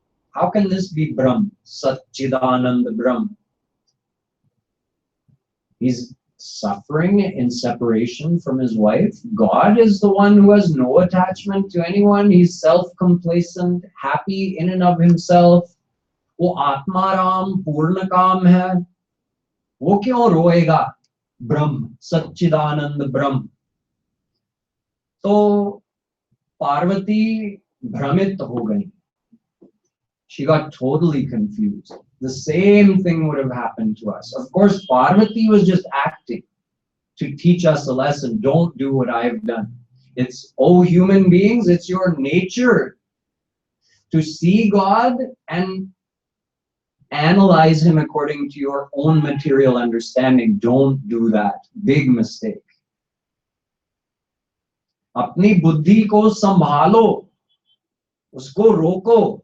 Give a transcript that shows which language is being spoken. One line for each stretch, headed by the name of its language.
English: How can this be Brahm? Satchidananda Brahm. He's suffering in separation from his wife. God is the one who has no attachment to anyone. He's self-complacent, happy in and of himself.
Hindi: वो आत्माराम पूर्ण काम है. वो क्यों रोएगा? ब्रह्म, सच्चिदानंद ब्रह्म. तो पार्वती भ्रमित हो गई.
English: She got totally confused. The same thing would have happened to us. Of course, Parvati was just acting to teach us a lesson. Don't do what I've done. It's, oh, human beings, it's your nature to see God and analyze him according to your own material understanding. Don't do that. Big mistake.
Hindi: अपनी बुद्धि को संभालो, उसको रोको.